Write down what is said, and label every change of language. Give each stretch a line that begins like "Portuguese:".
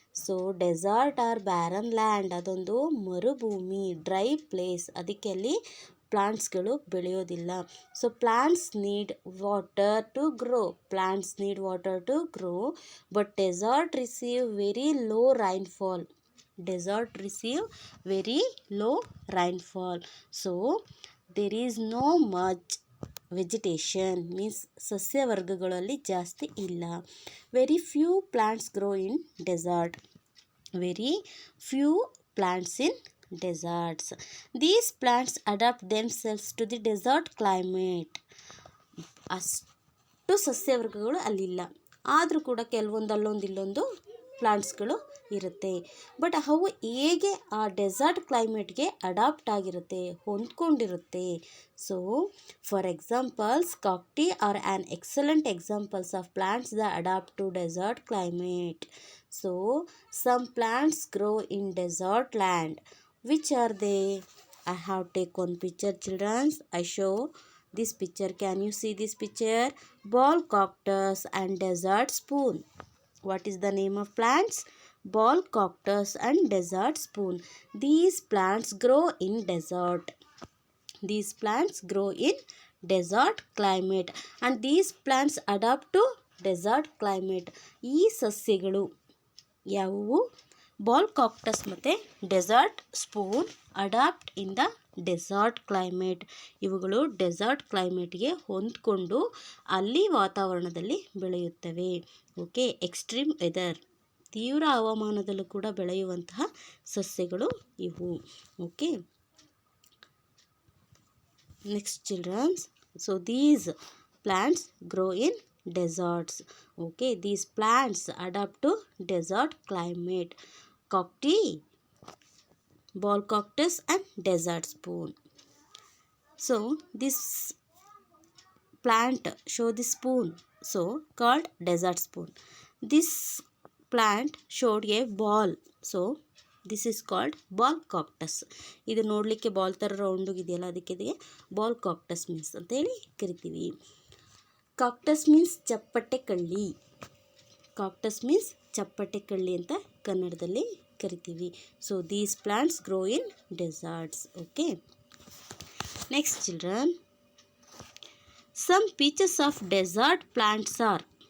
English: so desert or barren land,
Kannada: ಅದೊಂದು ಮರುಭೂಮಿ,
English: dry place,
Kannada: ಅದಕ್ಕೆ ಅಲ್ಲಿ ಪ್ಲಾಂಟ್ಸ್ಗಳು ಬೆಳೆಯೋದಿಲ್ಲ.
English: So plants need water to grow, plants need water to grow, but desert receive very low rainfall. Desert receive very low rainfall. So there is no much vegetation, means
Kannada: ಸಸ್ಯವರ್ಗಗಳಲ್ಲಿ ಜಾಸ್ತಿ ಇಲ್ಲ.
English: Very few plants grow in desert. Very few plants in deserts. These plants adapt themselves to the desert climate.
Kannada: ಅಷ್ಟು ಸಸ್ಯವರ್ಗಗಳು ಅಲ್ಲಿಲ್ಲ, ಆದರೂ ಕೂಡ ಕೆಲವೊಂದು ಅಲ್ಲೊಂದು ಇಲ್ಲೊಂದು ಪ್ಲಾಂಟ್ಸ್ಗಳು ಇರುತ್ತೆ. ಬಟ್ ಅವು ಹೇಗೆ ಆ ಡೆಸರ್ಟ್ ಕ್ಲೈಮೇಟ್ಗೆ ಅಡಾಪ್ಟ್ ಆಗಿರುತ್ತೆ, ಹೊಂದ್ಕೊಂಡಿರುತ್ತೆ.
English: So for examples cacti are an excellent examples of plants the adapt to desert climate. So some plants grow in desert land. Which are they? I have take one picture, children. I show this picture. Can you see this picture? Ball cactus and desert spoon. What is the name of plants? Ball cactus and desert spoon. These plants grow in desert. These plants grow in desert climate and these plants adapt to desert climate.
Kannada: ಈ ಸಸ್ಯಗಳು ಯಾವುವು?
English: Ball cactus ಮತ್ತು desert spoon adapt in the desert climate.
Kannada: ಇವುಗಳು dessert ಕ್ಲೈಮೇಟ್ಗೆ ಹೊಂದ್ಕೊಂಡು ಅಲ್ಲಿ ವಾತಾವರಣದಲ್ಲಿ ಬೆಳೆಯುತ್ತವೆ. Okay, extreme weather, ತೀವ್ರ ಹವಾಮಾನದಲ್ಲೂ ಕೂಡ ಬೆಳೆಯುವಂತಹ ಸಸ್ಯಗಳು ಇವು.
English: Okay, next childrens, so these plants grow in deserts. Okay, these plants adapt to desert climate. Cacti, ball cactus and desert spoon. So this plant show the spoon, so called desert spoon. This plant showed a ball, so this is called ball cactus.
Kannada: ಇದು ನೋಡಲಿಕ್ಕೆ ball ಥರ round ಇದೆಯಲ್ಲ, ಅದಕ್ಕೆ ball cactus means ಅಂತ ಹೇಳಿ ಕರಿತೀವಿ. Cactus means ಚಪ್ಪಟೆ ಕಳ್ಳಿ. ಕಾಕ್ಟಸ್ ಮೀನ್ಸ್ ಚಪ್ಪಟೆ ಕಳ್ಳಿ ಅಂತ ಕನ್ನಡದಲ್ಲಿ ಕರಿತೀವಿ.
English: So these plants grow in deserts. Okay, next children, some features of desert plants are.